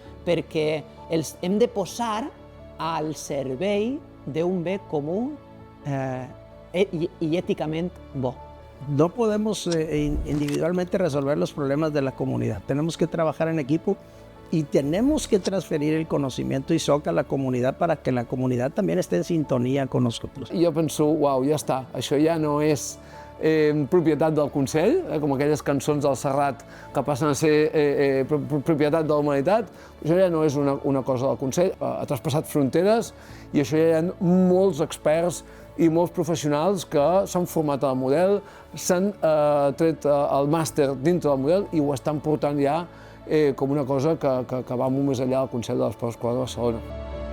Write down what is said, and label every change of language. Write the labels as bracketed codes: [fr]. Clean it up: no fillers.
[ca] Perquè els hem de posar al servei d'un bé comú [es] y éticamente [ca] bo. [es] No podemos individualmente resolver los problemas de la comunidad. Tenemos que trabajar en equipo y tenemos que transferir el conocimiento ISOC a la comunidad para que la comunidad también esté en sintonía con nosotros. [ca] Jo penso, uau, ja està, això ja no és propietat del Consell, com aquelles cançons del Serrat que passen a ser propietat de la humanitat. Això ja no és una cosa del Consell, ha traspassat fronteres i això ja hi ha molts experts i molts professionals que s'han format al model, s'han tret el màster dintre del model i ho estan portant ja com una cosa que va molt més enllà del Consell de l'Esport Escolar de Barcelona.